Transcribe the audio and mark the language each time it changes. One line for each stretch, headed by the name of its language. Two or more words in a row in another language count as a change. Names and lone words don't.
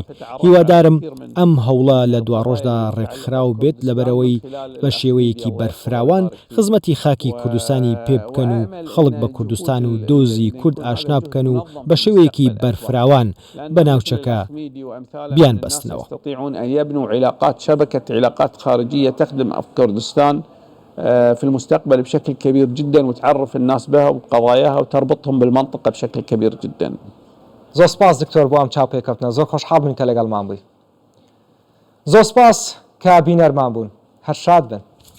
Central Kurdish: هیوادارم ئەم هەوڵە لە دوا ڕۆژدا ڕێکخراو بێت لەبەرەوەی بە شێوەیەکی بەرفراوان خزمەتی خاکی کوردستانی پێ بکەن و خەڵک بە کوردستان و دۆزی کورد ئاشنا بکەن و بە شێوەیەکی بەرفراوان بە ناوچەکە بیان بەستنەوە.
Arabic: يستطيعون أن يبنوا علاقات شبكة علاقات خارجية تخدم كردستان في المستقبل بشكل كبير جدا، وتعرف الناس بها وبقضاياها وتربطهم بالمنطقة بشكل كبير جدا.
Central Kurdish: زۆر سپاس دکتۆر بۆ ئەم چاوپێکەوتنە، زۆر خۆشحاڵ بووین کە لەگەڵمان بووی. زۆر سپاس کە بینەرمان بوون، هەر شاد بن.